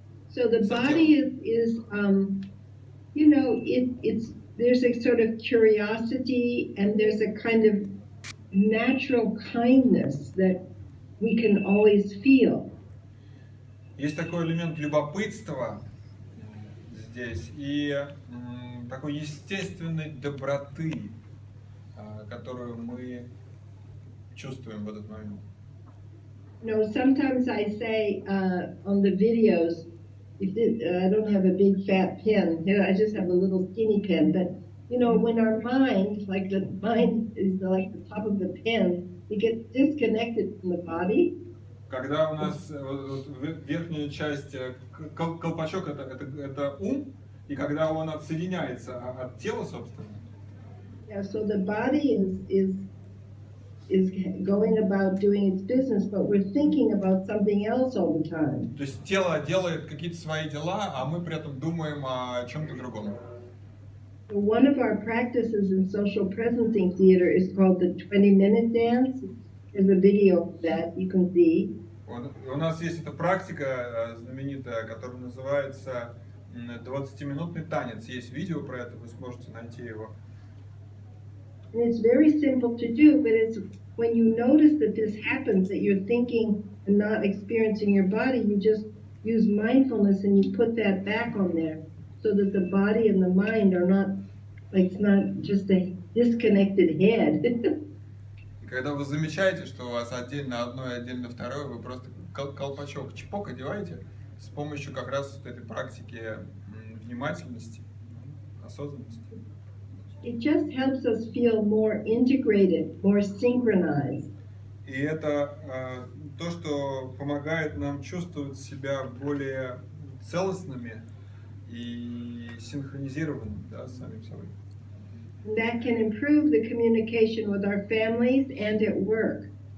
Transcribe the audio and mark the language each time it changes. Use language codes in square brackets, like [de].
[en] So the body is there's a sort of curiosity and there's a kind of natural kindness that we can always feel. [ru] Есть такой элемент любопытства здесь и такой естественной доброты, которую мы чувствуем в этот момент. [en] Sometimes I say on the videos, I don't have a big fat pen. I just have a little skinny pen. But you know, when our mind, like the mind is like the top of the pen, it gets disconnected from the body. [ru] Когда у нас верхняя часть, колпачок это ум, и когда он отсоединяется от тела, собственно. [en] Yeah, so the body is going about doing its business, but we're thinking about something else all the time. [ru] То есть тело делает какие-то свои дела, а мы при этом думаем о чем-то другом. [en] One of our practices in social presencing theater is called the 20-minute dance. There's a video of that you can see. [ru] У нас есть эта практика знаменитая, которая называется 20-минутный танец. Есть видео про это, вы сможете найти его. [en] And it's very simple to do, but it's when you notice that this happens, that you're thinking and not experiencing your body, you just use mindfulness and you put that back on there so that the body and the mind are not, like, it's not just a disconnected head. [ru] И когда вы замечаете, что у вас отдельно одно и отдельно второе, вы просто колпачок чпок одеваете с помощью как раз вот этой практики внимательности, осознанности. [en] It just helps us feel more integrated, more synchronized. [ru] И это то, что помогает нам чувствовать себя более целостными и синхронизированными, да, с самим собой. [en] That can improve the communication with our families and at work.